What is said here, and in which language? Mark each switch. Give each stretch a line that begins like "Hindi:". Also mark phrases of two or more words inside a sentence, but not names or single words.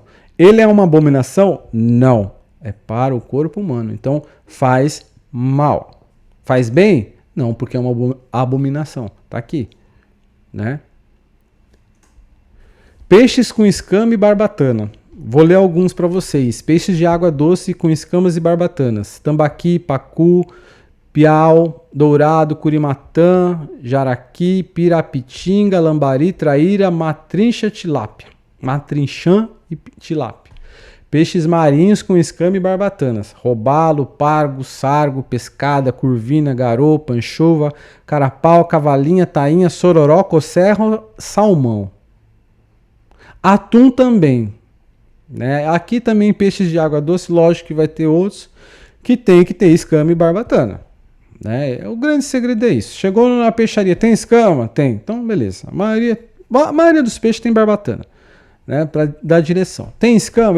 Portuguese: Ele é uma abominação? Não. É para o corpo humano. Então faz mal. Faz bem? Não, porque é uma abominação. Tá aqui. Né? Peixes com escama e barbatana. Vou ler alguns para vocês. Peixes de água doce com escamas e barbatanas. Tambaqui, pacu, piau, dourado, curimatã, jaraqui, pirapitinga, lambari, traíra, matrincha, tilápia. Matrinchã e tilápia. Peixes marinhos com escama e barbatanas. Robalo, pargo, sargo, pescada, curvina, garopa, anchova, carapau, cavalinha, tainha, sororó, cocerro, salmão. Atum também. Né? Aqui também peixes de água doce, lógico que vai ter outros que tem que ter escama e barbatana. Né? O grande segredo é isso. Chegou na peixaria, tem escama? Tem. Então, beleza. A maioria dos peixes tem barbatana. Né, para dar direção. Tem escama?